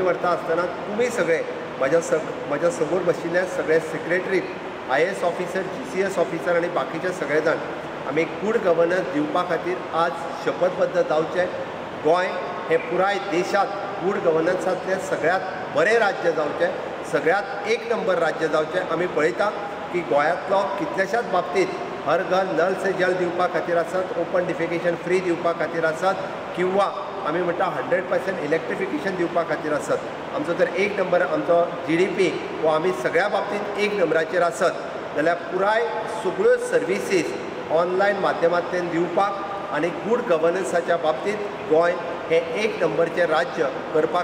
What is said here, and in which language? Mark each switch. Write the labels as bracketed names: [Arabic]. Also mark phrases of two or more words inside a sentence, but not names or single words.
[Konkani] व्हरता आसतना तुमी सगळे म्हाज्या समोर बशिल्ले सगळे [English] secretary IAS officer GCS officer [Konkani] आनी बाकीचे सगळे जाण आमी [English] good governance [Konkani] दिवपा खातीर आज शपथबद्ध जावचे गोंय हे पुराय देशांत गूड गव्हर्नन्सांतलें सगळ्यांत बरें राज्य जावचें सगळ्यांत 1 नंबर राज्य जावचें आमी पळयता की गोंयांतलो कितल्याशाच बाबतींत हर घर नल से जल दिवपा खातीर आसत [English] open defecation free [Konkani] दिवपा खातीर आसत किंवा आमी म्हणटा 100% इलेक्ट्रिफिकेशन दिवपा खातीर आसत आमचो जर 1 नंबर आमचो GDP वो आमी सगळ्या बाबतींत 1 नंबराचेर आसत जाल्यार पुराय सगळ्यो [English] services online [Konkani] माध्यमांतल्यान दिवपाक आनी गूड गव्हर्नन्साच्या बाबतींत गोंय हे 1 नंबरचें राज्य करपा